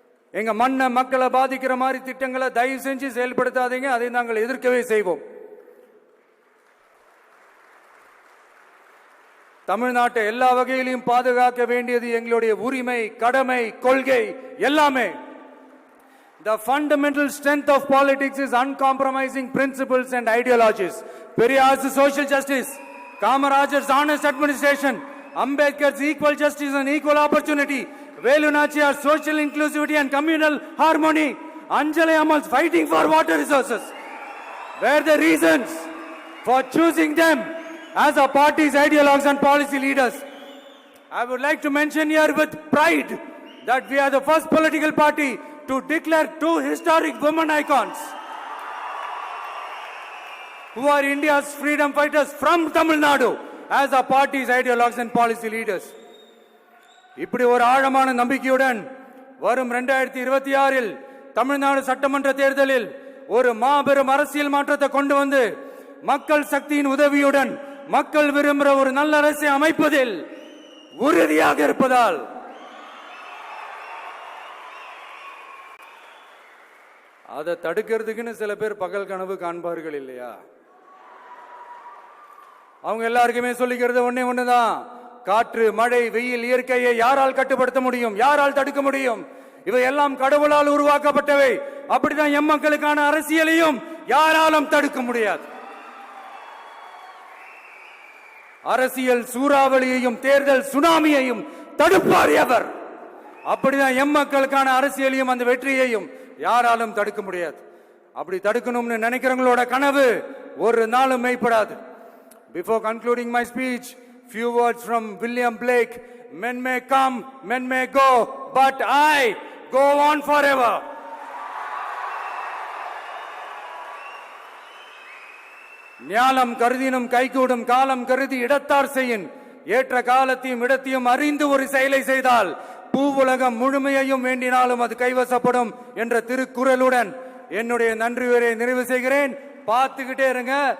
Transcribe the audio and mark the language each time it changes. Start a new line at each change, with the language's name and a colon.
Tamil: எங்க மண்ணை, மக்களை பாதிக்கிற மாதிரி திட்டங்களை தயவு செஞ்சு செயல்படுத்தாதீங்க. அதை நாங்கள் எதிர்க்கவே செய்வோம். தமிழ்நாட்டை எல்லா வகையிலும் பாதுகாக்க வேண்டியது எங்களுடைய உரிமை, கடமை, கொள்கை எல்லாமே.
English: The fundamental strength of politics is uncompromising principles and ideologies. Periyar's social justice, Kamarajar's honest administration, Ambedkar's equal justice and equal opportunity, Velu Nachiyar's social inclusivity and communal harmony, Anjali Ammal's fighting for water resources were the reasons for choosing them as our party's ideologues and policy leaders. I would like to mention here with pride that we are the first political party to declare 2 historic women icons who are India's freedom fighters from Tamil Nadu as our party's ideologues and policy leaders.
Tamil: இப்படி ஒரு ஆழமான நம்பிக்கையுடன் வரும் 2026 தமிழ்நாடு சட்டமன்ற தேர்தலில் ஒரு மாபெரும் அரசியல் மாற்றத்தை கொண்டு வந்து மக்கள் சக்தியின் உதவியுடன் மக்கள் விரும்புகிற ஒரு நல்ல அரசை அமைப்பதில் உறுதியாக இருப்பதால் அதை தடுக்கிறதுக்குன்னு சில பேர் பகல் கனவு காண்பார்கள் இல்லையா? அவங்க எல்லாருக்குமே சொல்லிக்கிறது ஒண்ணுதான். காற்று, மழை, வெயில், இயற்கையை யாரால் கட்டுப்படுத்த முடியும்? யாரால் தடுக்க முடியும்? இவை எல்லாம் கடவுளால் உருவாக்கப்பட்டவை. அப்படிதான் எம் மக்களுக்கான அரசியலையும் யாராலும் தடுக்க முடியாது. அரசியல் சூறாவளியையும் தேர்தல் சுனாமியையும் தடுப்பார் எவர். அப்படிதான் எம் மக்களுக்கான அரசியலையும் அந்த வெற்றியையும் யாராலும் தடுக்க முடியாது. அப்படி தடுக்கணும்னு நினைக்கிறவங்களோட கனவு ஒரு நாளும் மெய்ப்படாது.
English: Before concluding my speech, few words from William Blake. Men may come, men may go, but I go on forever.
Tamil: ஞாலம் கருதினும் கைகூடும், காலம் கருதி இடத்தார் செய்யின். ஏற்ற காலத்தையும் இடத்தையும் அறிந்து ஒரு செயலை செய்தால் பூவுலகம் முழுமையையும் வேண்டினாலும் அது கைவசப்படும் என்ற திருக்குறளுடன் என்னுடைய நன்றி உரையை நிறைவு செய்கிறேன். பார்த்துக்கிட்டே இருங்க.